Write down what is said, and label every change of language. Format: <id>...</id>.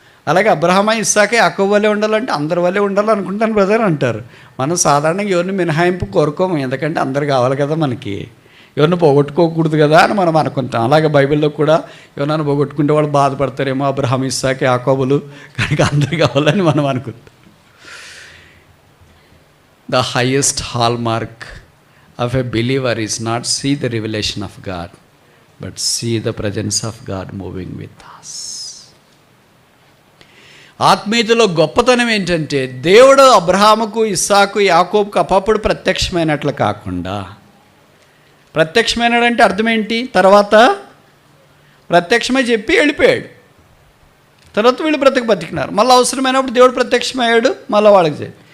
<te>అలాగే అబ్రహామా, ఇస్సాకే, యాకోబు వాళ్ళే ఉండాలంటే అందరి వాళ్ళే ఉండాలనుకుంటాను బ్రదర్ అంటారు. మనం సాధారణంగా ఎవరిని మినహాయింపు కోరుకోము, ఎందుకంటే అందరు కావాలి కదా మనకి. ఎవరిని పోగొట్టుకోకూడదు కదా అని మనం అనుకుంటాం. అలాగే బైబిల్లో కూడా ఎవరైనా పోగొట్టుకుంటే వాళ్ళు బాధపడతారేమో, అబ్రహాం, ఇస్సాకే, యాకోబులు, కనుక అందరు కావాలని మనం అనుకుంటాం.</te> <en>The highest hallmark of a believer is not see the revelation of God, but see the presence of God moving with us.</en> <te>ఆత్మీయతలో గొప్పతనం ఏంటంటే, దేవుడు అబ్రహాముకు, ఇస్సాకు, యాకోబుకు అప్పుడు ప్రత్యక్షమైనట్లు కాకుండా, ప్రత్యక్షమైనాడంటే అర్థం ఏంటి? తర్వాత ప్రత్యక్షమై చెప్పి వెళ్ళిపోయాడు. తర్వాత వీళ్ళు బతికినారు. మళ్ళీ అవసరమైనప్పుడు దేవుడు ప్రత్యక్షమయ్యాడు, మళ్ళీ వాళ్ళకి.</te>